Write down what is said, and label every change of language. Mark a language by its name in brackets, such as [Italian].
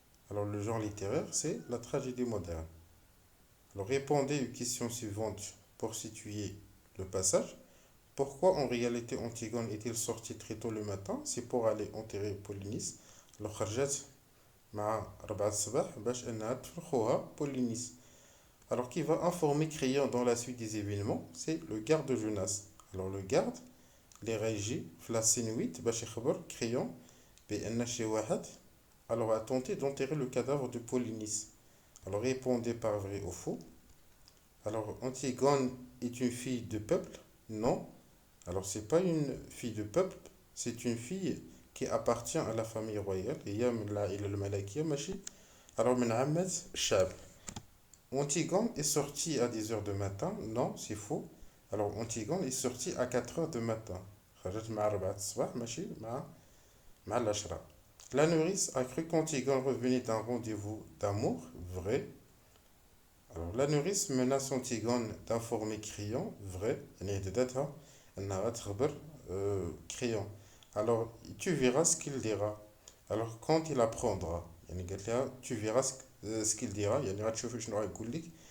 [French] Alors le genre littéraire c'est la tragédie moderne. Alors répondez aux questions suivantes pour situer le passage. Pourquoi en réalité Antigone est-il sorti très tôt le matin? C'est pour aller enterrer Polynice. [Arabic] Alors خرجت مع 4 الصباح باش انها تفرخوها Polynice. [French] Alors qui va informer Créon dans la suite des événements? C'est le garde Jonas. Alors le garde les régit في la scène 8 [Arabic] باش يخبر Créon بأن شي واحد [French] alors a tenté d'enterrer le cadavre de Polynice. Alors répondez par vrai ou faux. Alors Antigone est une fille de peuple? Non. Alors c'est pas une fille de peuple, c'est une fille qui appartient à la famille royale. [Arabic] هي من العائلة الملكية ماشي. Alors من عامة الشعب. [French] Antigone est sortie à 10 heures du matin? Non, c'est faux. Alors Antigone est sortie à 4 heures du matin. [Arabic] خرجت مع 4 الصباح ماشي مع العشرة. [French] La nourrice a cru qu'Antigone revenait d'un rendez-vous d'amour? Vrai. Alors la nourrice menace Antigone d'informer Créon? Vrai. [Arabic] يعني هددتها انها تخبر Créon. [French] Alors tu verras ce qu'il dira. Alors quand il apprendra [Arabic] يعني قالت لها [French] tu verras ce qu'il dira [Arabic] يعني غتشوفي شنو غيقول لك.